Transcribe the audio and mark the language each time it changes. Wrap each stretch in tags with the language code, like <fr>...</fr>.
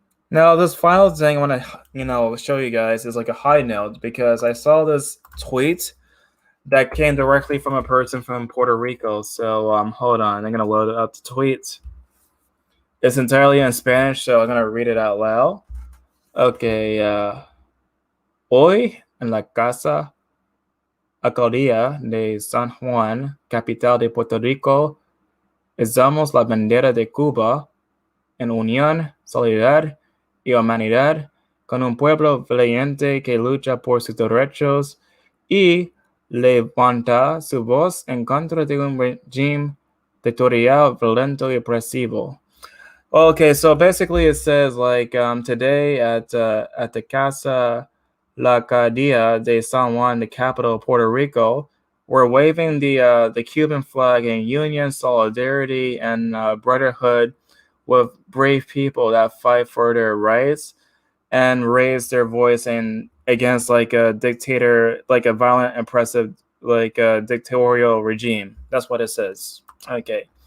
<en>Now, this final thing I want to, show you guys is like a high note because I saw this tweet that came directly from a person from Puerto Rico. So, hold on, I'm gonna load up the tweet. It's entirely in Spanish, so I'm gonna read it out loud. Okay.</en> <es>Hoy en la casa alcaldía de San Juan, capital de Puerto Rico, izamos la bandera de Cuba en unión, solidaridad y humanidad con un pueblo valiente que lucha por sus derechos y levanta su voz en contra de un régimen dictatorial violento y opresivo.</es> <en>Okay, so basically it says like today at the Casa La Alcaldía de San Juan, the capital of Puerto Rico, we're waving the Cuban flag in union, solidarity, and brotherhood with brave people that fight for their rights and raise their voice and against like a dictator, like a violent, oppressive, like a dictatorial regime. That's what it says. Okay.</en>